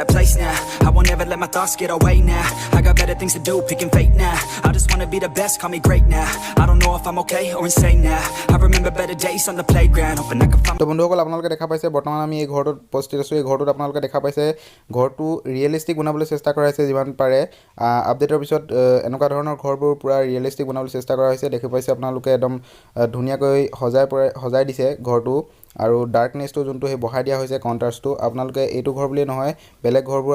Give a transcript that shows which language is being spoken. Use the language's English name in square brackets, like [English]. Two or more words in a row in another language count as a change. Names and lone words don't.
[English] that place now I won't ever let my thoughts get away now I got better things to do, picking fate now I just wanna be the best, call me great now I don't know if I'm okay or insane now I remember better days on the playground Hoping I can find [Assamese] তো বন্ধুসকল আপোনালোকে দেখা পাইছে বৰ্তমান আমি এই ঘৰটোত উপস্থিত আছোঁ এই ঘৰটোত আপোনালোকে দেখা পাইছে ঘৰটো ৰিয়েলিষ্টিক বনাবলৈ চেষ্টা কৰা হৈছে যিমান পাৰে আপডেটৰ পিছত এনেকুৱা ধৰণৰ ঘৰবোৰ পুৰা ৰিয়েলিষ্টিক বনাবলৈ চেষ্টা কৰা হৈছে দেখি পাইছে আপোনালোকে একদম ধুনীয়াকৈ সজাই দিছে ঘৰটো আৰু ডাৰ্কনেছটো যোনটো সেই বহাই দিয়া হৈছে কণ্ট্ৰাষ্টটো আপোনালোকে এইটো ঘৰ বুলিয়ে নহয় বেলেগ ঘৰবোৰ